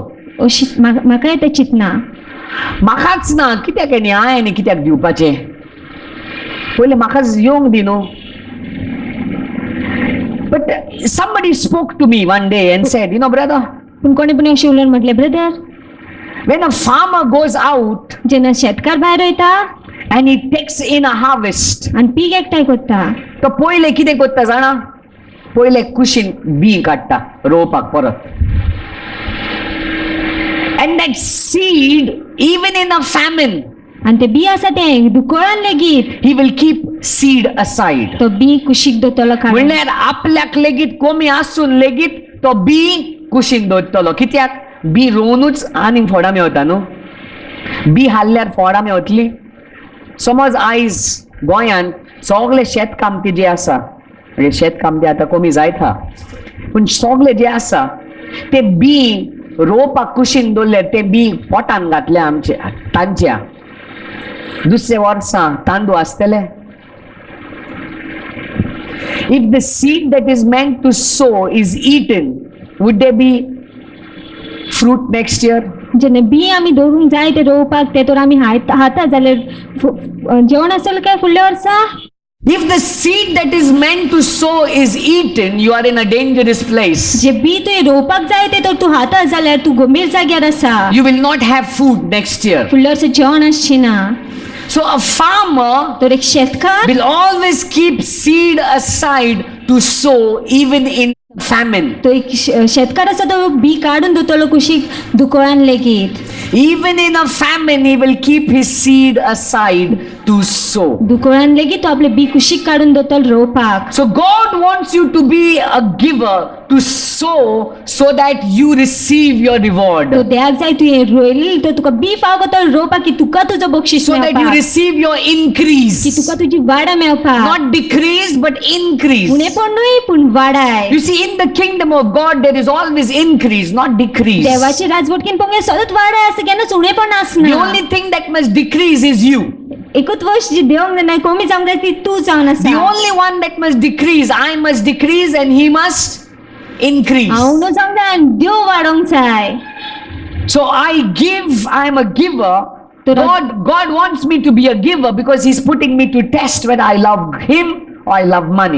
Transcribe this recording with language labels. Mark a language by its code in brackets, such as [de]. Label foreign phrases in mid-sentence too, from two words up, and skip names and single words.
[kok] अशी म्हाका येता चिंतना. म्हाकाच ना कित्याक न्ही हांवें कित्याक दिवपाचें. पयलें म्हाकाच येवंक दी न्हू. [en] But somebody spoke to me one day and said, brother, [kok] पूण कोणी अशें उलोवन म्हटलें ब्रदर [en] when a farmer goes out [kok] जेन्ना शेतकार भायर वयता [en] and he takes in a harvest, [kok] आनी पीक एकठांय करता तो पयलें कितें करता जाणा, पयलें कुशीन बी काडटा रोवपाक परत. [en] And that seed, even in a famine, [kok] आनी ते बी आसा तें दुकोळान लेगीत [en] he will keep seed aside. [kok] तो बी कुशीक दवरतलो काडून. म्हणल्यार आपल्याक लेगीत कमी आसून लेगीत तो बी कुशीन दवरतलो. कित्याक बी रोवनूच आनीक फोडां मेवता न्हू. बी हाडल्यार फोडां मेवतली. समज आयज गोंयांत सगळे शेतकामती जे आसा, म्हणजे शेतकामती आतां कमी जायत आहा, पूण सगळे जे आसा ते बी रोवपाक कुशीन दवरले, ते बी पोटान घातले आमचे तांच्या. दुसरे वर्सा तांदूळ आसतले. [en] If the seed that is meant to sow is eaten, would there be fruit next year? [kok] जेन्ना बी आमी दवरूंक जाय ते रोवपाक ते तर आमी खाता जाल्यार जेवण आसतलें काय फुडल्या वर्सा. [en] If the seed that is meant to sow is eaten, you are in a dangerous place. [kok] जे बी तुवें रोवपाक जाय तें तर तूं खाता जाल्यार तूं गंभीर जाग्यार आसा. [en] You will not have food next year. [kok] फुडल्या वर्सा जेवण आसची ना. [en] So a farmer [kok] तर एक शेतकार [en] will always keep seed aside to sow even in famine. [kok] तो एक शेतकार आसा तो बी काडून दवरतलो कुशीक दुकोळान लेगीत. [en] Even in a famine, he will keep his seed aside to sow. [kok] दुकोळान लेगीत तो आपले बी कुशीक काडून दवरतलो रोवपाक. [en] So God wants you to be a giver, to sow so that you receive your reward. [kok] तो देवाक जाय तुवें रोयलेली तो तुका बी फावो तो रोवपाक की तुका तुजो बक्षीस [en] So that you [kok] मेळपाक. [en] receive your [kok] की [en] increase. [kok] तुका तुजी वाडा मेळपाक. [en] Not decrease, but increase. [kok] उणेपण न्हय पूण वाडाय. [en] You see, in the kingdom of God, there is always increase, not decrease. [kok] देवाची राजवटकीन पळोवंक सतत वाडाय आसा केन्नाच उणेपण [en] The [kok] आसना. [en] only thing that must decrease is you. [kok] एकूच गोष्ट जी देवाक जाय कमी जावंक जाय ती तूं जावन [en] The [kok] आसा. [en] only one that must decrease, I must decrease and he must increase. [kok] हांव न्हू जावंक जाय आनी देव वाडोवंक जाय. [en] So I give, I am a giver. God wants me to be a giver because he's putting me to test whether I love him or I love money.